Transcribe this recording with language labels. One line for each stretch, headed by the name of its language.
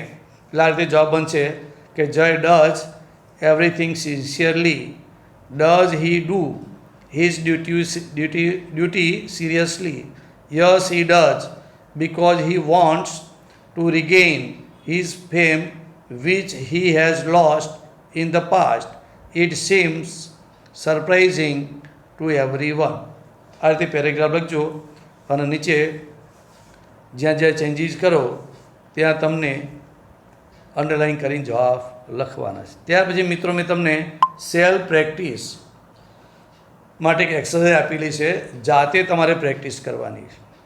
Gujarati: એટલે આ રીતે જવાબ બનશે કે
English: Jay does everything sincerely, does he do his duty seriously, yes he does because he wants to regain his fame which he has lost in the past. It seems surprising to everyone.
Gujarati: આ રીતે paragraph લખજો અને નીચે જ્યાં જ્યાં changes કરો ત્યાં તમને અંડરલાઇન કરીને જવાબ લખવાના છે. ત્યાર પછી મિત્રો મેં તમને સેલ્ફ પ્રેક્ટિસ માટે એક એક્સરસાઇઝ આપેલી છે, જાતે તમારે પ્રેક્ટિસ કરવાની છે.